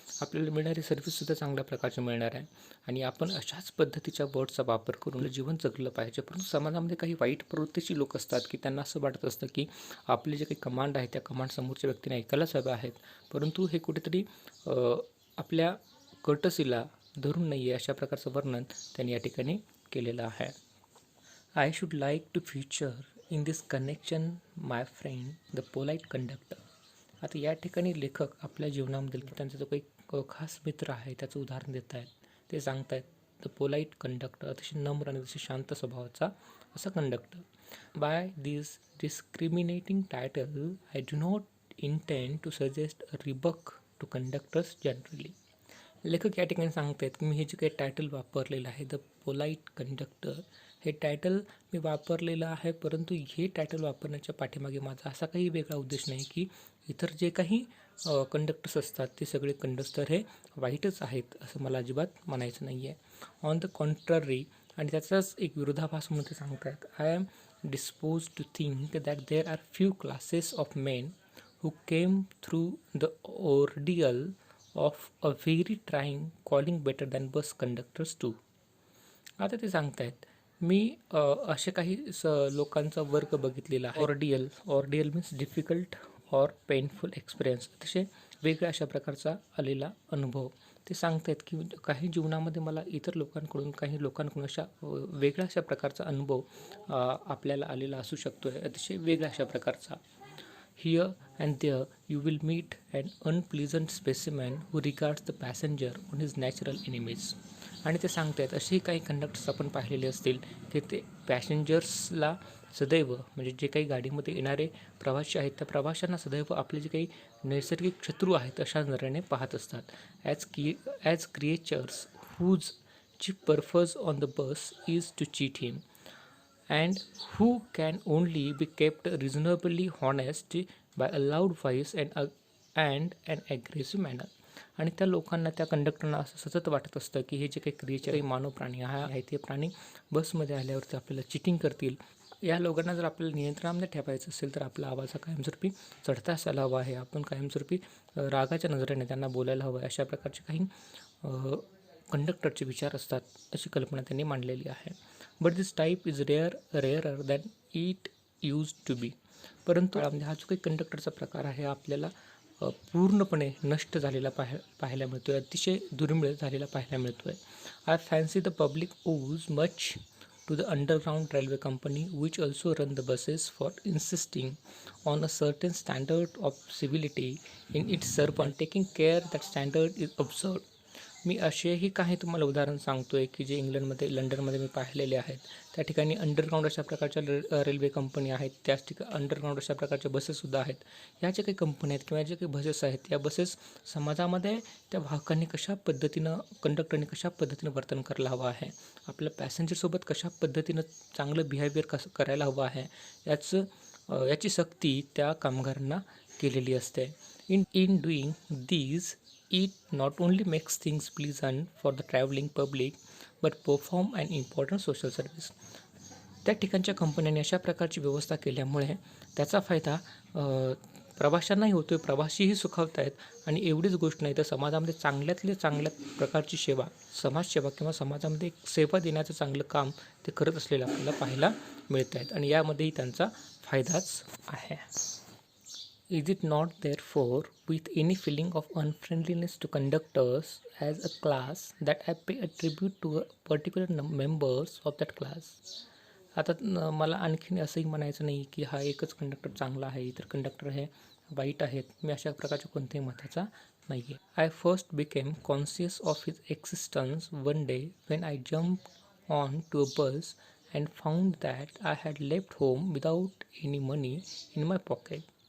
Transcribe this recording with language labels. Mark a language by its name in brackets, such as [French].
[Marathi] आपल्याला मिळणारी सर्व्हिससुद्धा चांगल्या प्रकारची मिळणार आहे आणि आपण अशाच पद्धतीच्या वर्ड्सचा वापर करून जीवन जगलं पाहिजे. परंतु समाजामध्ये काही वाईट प्रवृत्तीची लोक असतात की त्यांना असं वाटत असतं की आपले जे काही कमांड आहे त्या कमांड समोरच्या व्यक्तीने ऐकायलाच हव्या आहेत, परंतु हे कुठेतरी आपल्या कर्टसीला धरून नाही आहे. अशा प्रकारचं वर्णन त्यांनी या ठिकाणी केलेलं आहे. [English] I should like to feature in this connection my friend the polite conductor. [Marathi] आता या ठिकाणी लेखक आपल्या जीवनामधील की त्यांचा जो काही खास मित्र आहे त्याचं उदाहरण देत आहेत. ते सांगत आहेत द पोलाईट कंडक्टर, अतिशय नम्र आणि अतिशय शांत स्वभावाचा असा conductor. [English] By this discriminating title I do not intend to suggest a rebuke to conductors generally. [Marathi] लेखक या ठिकाणी सांगत आहेत की मी हे जे काही टायटल वापरलेलं आहे द पोलाईट कंडक्टर, हे टायटल मी वापरलेलं आहे, परंतु हे टायटल वापरण्याच्या पाठीमागे माझा असा काही वेगळा उद्देश नाही की इतर जे काही कंडक्टर्स असतात ते सगळे कंडक्टर हे वाईटच आहेत असं मला अजिबात म्हणायचं नाही आहे. [English] on the contrary, [Marathi] आणि त्याचाच एक विरोधाभास म्हणून ते सांगत आहेत, [English] I am disposed to think that there are few classes of men who came through the ordeal of a very trying calling better than bus conductors too. [Marathi] आता ते सांगतायत मी असे काही लोकांचा वर्ग बघितलेला आहे. [English] ordeal means difficult or painful experience, [Marathi] अतिशय वेगळ्या अशा प्रकारचा आलेला अनुभव. ते सांगतायत की काही जीवनामध्ये मला इतर लोकांकडून काही लोकांकडून अशा वेगळ्या अशा प्रकारचा अनुभव आपल्याला आलेला असू शकतो आहे, अतिशय वेगळ्या अशा प्रकारचा. [English] Here and there you will meet an unpleasant specimen who regards the passenger on his natural enemies. [Marathi] आणि ते सांगतायत असेही काही कंडक्टर्स आपण पाहिलेले असतील की ते पॅसेंजर्सला सदैव, म्हणजे जे काही गाडीमध्ये येणारे प्रवासी आहेत त्या प्रवाशांना सदैव आपले जे काही नैसर्गिक शत्रू आहेत अशा नजरेने पाहत असतात. [English] As creatures whose chief purpose on the bus is to cheat him, and who can only be kept reasonably honest by a loud voice and an aggressive manner. [Marathi] आणि त्या लोकांना, त्या कंडक्टरना असं सतत वाटत असतं की हे जे काही क्रिएचर, काही मानव प्राणी आहेत, ते प्राणी बसमध्ये आल्यावरती आपल्याला चिटिंग करतील. या लोकांना जर आपल्याला नियंत्रणामध्ये ठेवायचं असेल तर आपला आवाज हा कायमस्वरूपी चढता असायला हवा आहे. आपण कायमस्वरूपी रागाच्या नजरेने त्यांना बोलायला हवं आहे. अशा प्रकारचे काही कंडक्टरचे विचार असतात, अशी कल्पना त्यांनी मांडलेली आहे. [English] But this type is rarer than it used to be. [Marathi] परंतु हा जो काही कंडक्टरचा प्रकार आहे आपल्याला पूर्णपणे नष्ट झालेला पाहायला मिळतो आहे, अतिशय दुर्मिळ झालेला पाहायला मिळतो आहे. [English] I fancy the public owes much to the underground railway company which also run the buses for insisting on a certain standard of civility in its servant, taking care that standard is observed. [Marathi] मी असेही काही तुम्हाला उदाहरण सांगतो आहे की जे इंग्लंडमध्ये, लंडनमध्ये मी पाहिलेले आहेत. त्या ठिकाणी अंडरग्राऊंड अशा प्रकारच्या रेल्वे कंपनी आहेत, त्याच ठिकाणी अंडरग्राऊंड अशा प्रकारच्या बसेससुद्धा आहेत. ह्या ज्या काही कंपन्या आहेत किंवा जे काही बसेस आहेत, या बसेस समाजामध्ये त्या वाहकांनी कशा पद्धतीनं, कंडक्टरने कशा पद्धतीनं वर्तन करायला हवं आहे, आपल्या पॅसेंजरसोबत कशा पद्धतीनं चांगलं बिहेवियर करायला हवं आहे, याची सक्ती त्या कामगारांना केलेली असते. [English] In doing these it not only makes things pleasant for the traveling public but perform an important social service. [Marathi] त्या ठिकाणच्या कंपन्यांनी अशा प्रकारची व्यवस्था केल्यामुळे त्याचा फायदा प्रवाशांनाही होतो आहे, प्रवासीही सुखावत आहेत. आणि एवढीच गोष्ट नाही तर समाजामध्ये चांगल्या प्रकारची सेवा, समाजसेवा किंवा समाजामध्ये एक सेवा देण्याचं चांगलं काम ते करत असलेलं आपल्याला पाहायला मिळत आहेत, आणि यामध्येही त्यांचा फायदाच आहे. [English] Is it not therefore with any feeling of unfriendliness to conductors as a class that I pay a tribute to a particular members of that class? [Marathi] आता मला आणखीन असंही म्हणायचं नाही की हा एकच कंडक्टर चांगला आहे, इतर कंडक्टर हे वाईट आहेत. मी अशा प्रकारच्या कोणत्याही मताचा नाही आहे. [English] I first became conscious of his existence one day when I jump on to a bus and found that I had left home without any money in my pocket.